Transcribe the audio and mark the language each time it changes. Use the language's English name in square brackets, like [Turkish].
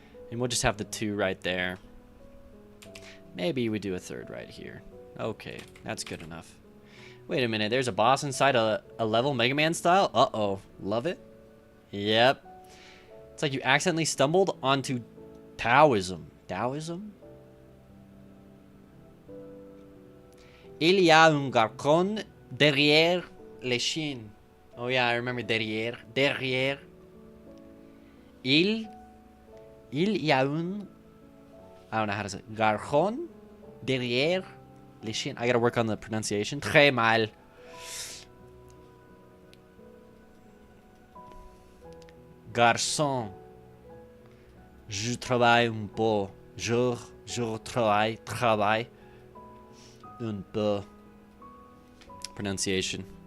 [English] And we'll just have the 2 right there. Maybe we do a 3rd right here. Okay, that's good enough. Wait a minute, there's a boss inside a level Mega Man style? Uh-oh. Love it. Yep. It's like you accidentally stumbled onto Taoism. Taoism? [French] Il y a un garçon derrière les chiens. [English] Oh yeah, I remember derrière. Derrière. [French] Il y a un... [English] I don't know how to say it. [French] Garçon derrière les chiens. [English] I gotta work on the pronunciation. [French] Très mal. Garçon. Je travaille un peu. Je travaille un peu. Pronunciation.